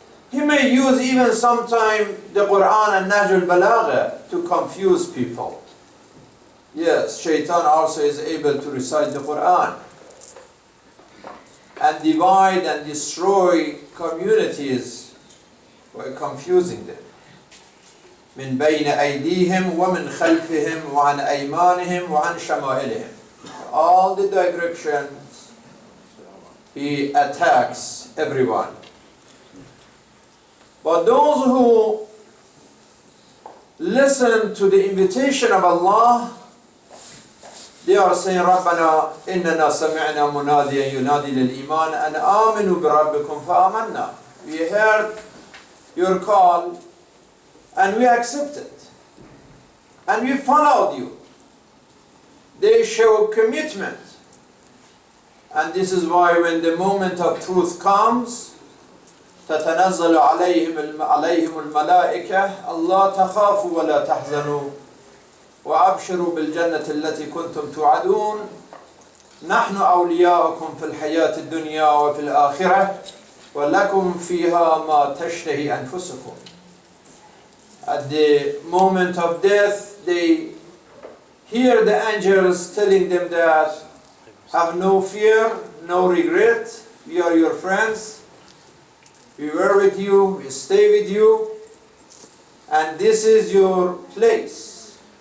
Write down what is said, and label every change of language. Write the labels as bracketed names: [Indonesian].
[English] He may use even sometime the Quran and Nahj al-Balagha to confuse people. Yes, shaitan also is able to recite the Quran and divide and destroy communities by confusing them. [Arabic] من بين أيديهم ومن خلفهم وعن أيمانهم وعن شمائلهم. [English] All the directions he attacks everyone. But those who listen to the invitation of Allah, they are saying, [Arabic] رَبَّنَا إِنَّنَا سَمِعْنَا مُنَادِيًا يُنَادِي لِلْإِيمَانِ أَنْ آمِنُوا بِرَبِّكُمْ فَآمَنَّا. [English] We heard your call and we accepted and we followed you. They show commitment. And this is why when the moment of truth comes, [Arabic] تتنزل عليهم الملائكة ألا تخافوا ولا تحزنوا وأبشروا بالجنة التي كنتم توعدون نحن أولياؤكم في الحياة الدنيا وفي الآخرة ولكم فيها ما تشتهي أنفسكم. [English] At the moment of death, they hear the angels telling them that have no fear, no regret, we are your friends, we were with you, we stay with you, and this is your place.